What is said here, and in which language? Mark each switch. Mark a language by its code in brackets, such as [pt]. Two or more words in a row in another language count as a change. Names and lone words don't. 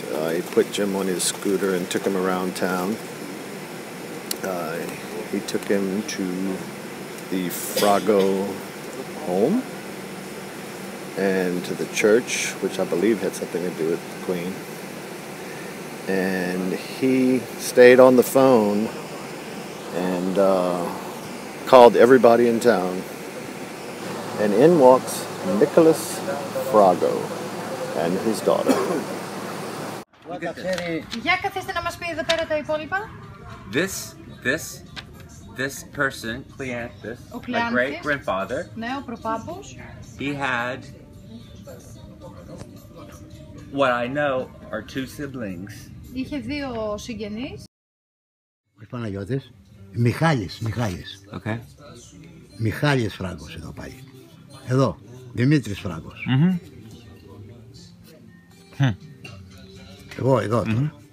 [en] He put Jim on his scooter and took him around town. He took him to the Frago home and to the church, which I believe had something to do with the Queen. And he stayed on the phone and called everybody in town. And in walks Nicholas Frago and his daughter. [el] Για καθίστε να μας πει εδώ πέρα τα υπόλοιπα. [en] This person, Cleanthus, my great grandfather, [el] ναι, ο προπάπος. [en] he had what I know are 2 siblings. [el] Είχε 2 συγγενείς. Ο Παναγιώτης, Μιχάλης. [en] Okay. [el] Μιχάλης Φράγκος εδώ πάει. Εδώ, Δημήτρης Φράγκος. Εγώ εδώ τώρα.